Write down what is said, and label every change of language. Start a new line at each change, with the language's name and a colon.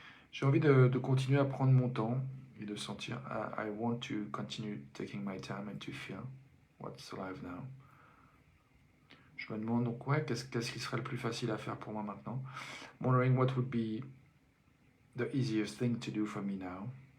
French: J'ai envie de continuer à prendre mon temps et de sentir.
English: I want to continue taking my time and to feel what's alive now.
French: Je me demande donc, ouais, qu'est-ce qui serait le plus facile à faire pour moi maintenant?
English: Wondering what would be the easiest thing to do for me now.